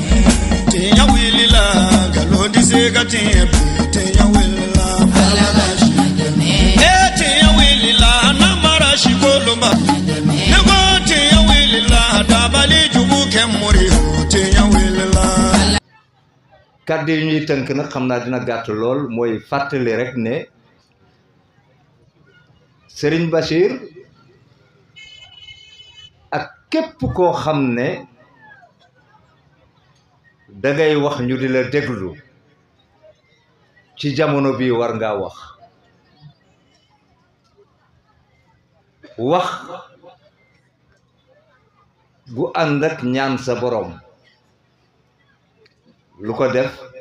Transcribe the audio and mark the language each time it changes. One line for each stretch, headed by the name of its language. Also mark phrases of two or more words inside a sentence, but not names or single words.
Mandingo: tinya wilila galondi segatiemi tinya wilila fala kachideme tinya wilila namara shikolumba nego tinya wilila dabali jubu kemuri tinya wilila.
Wolof: kàddu yi ñuy tënk nag xam naa dina gàtt lool mooy fàttali rek ne Serigne Bachir ak képp koo xam ne dangay wax ñu di la déglu ci jamono bii war ngaa wax gu ànd ak ñaan sa borom lu ko def